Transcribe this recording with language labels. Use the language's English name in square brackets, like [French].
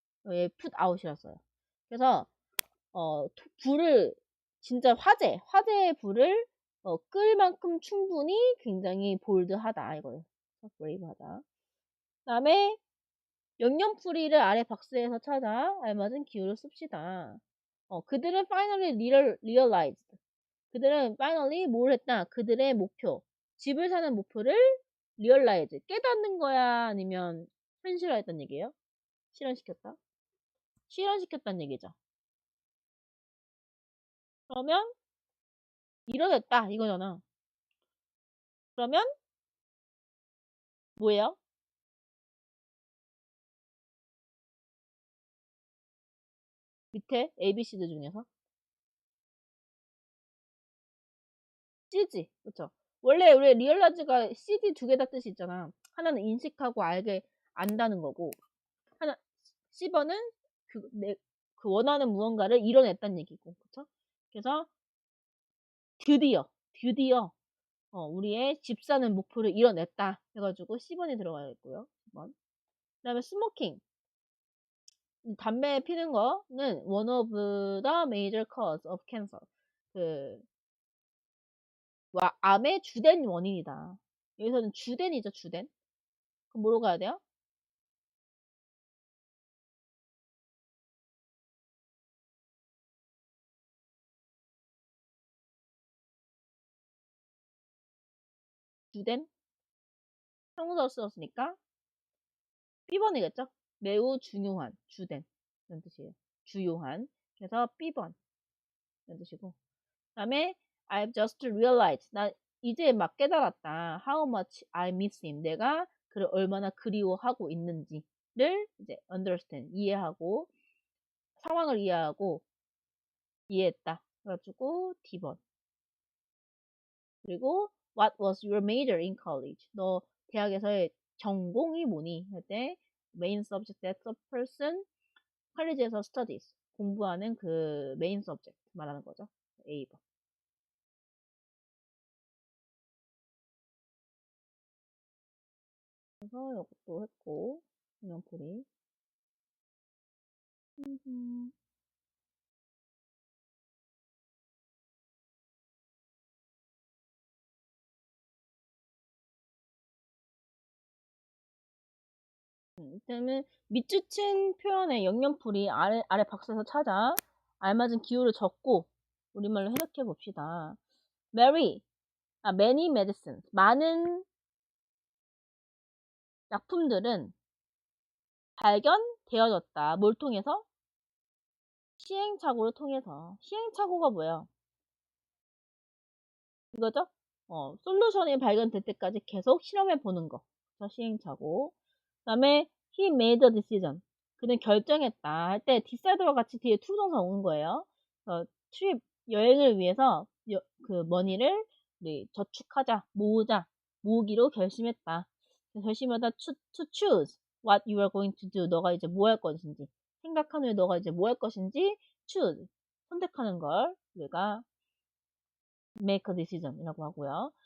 [Korean] 얘 put out이었어요. 그래서 불을 진짜 화재의 불을 끌 만큼 충분히 굉장히 볼드하다 이거예요. 브레이브하다. 그다음에 영영풀이를 아래 박스에서 찾아 알맞은 기호를 씁시다. 그들은 [English] finally realized. [Korean] 그들은 finally 뭘 했다? 그들의 목표, 집을 사는 목표를 realize, 깨닫는 거야? 아니면 현실화했단 얘기예요? 실현시켰다? 실현시켰단 얘기죠. 그러면 이뤄냈다 이거잖아. 그러면 뭐예요? 밑에 ABC들 중에서 C지, 그쵸? 원래 우리 리얼라이즈가 CD 두 개 다 뜻이 있잖아. 하나는 인식하고 알게 안다는 거고, 하나 C번은 그 원하는 무언가를 이뤄냈다는 얘기고, 그쵸? 그래서 드디어 우리의 집 사는 목표를 이뤄냈다 해가지고 C번이 들어가야겠고요. 10번. 그 다음에 스모킹. 담배 피는 거는 [English] one of the major cause of cancer. [Korean] 암의 주된 원인이다. 여기서는 주된이죠, 주된. 그럼 뭐로 가야 돼요? 주된? 형용사로 쓰였으니까 B번이겠죠? 매우 중요한, 주된. 이런 뜻이에요. 주요한. 그래서 B번. 이런 뜻이고. 그 다음에 [English] I've just realized. [Korean] 이제 막 깨달았다. [English] How much I miss him. [Korean] 내가 그를 얼마나 그리워하고 있는지를 이제 understand, 이해하고, 상황을 이해했다. 그래가지고 D번. 그리고 [English] What was your major in college? [Korean] 너 대학에서의 전공이 뭐니? 할 때 [English] main subject that a person 컬리지에서 studies 공부하는 그 main subject [Korean] 말하는 거죠. A번. 그래서 이것도 했고 응용풀이. 그러면 밑줄친 표현의 영영풀이 아래 박스에서 찾아 알맞은 기호를 적고 우리말로 해석해 봅시다. [English] many medicines. [Korean] 많은 약품들은 발견되어졌다. 뭘 통해서? 시행착오를 통해서. 시행착오가 뭐예요? 이거죠? 솔루션이 발견될 때까지 계속 실험해 보는 거. 그래서 시행착오. 그 다음에 [English] he made a decision. [Korean] 그는 결정했다 할 때 decide와 같이 뒤에 to 동사 오는 거예요. 트립 여행을 위해서 그 머니를 우리 저축하자, 모으기로 결심했다. 결심하다 [English] to choose what you are going to do. [Korean] 너가 이제 뭐 할 것인지. 생각한 후에 너가 이제 뭐 할 것인지 choose. 선택하는 걸 우리가 [English] make a decision [Korean] 이라고 하고요.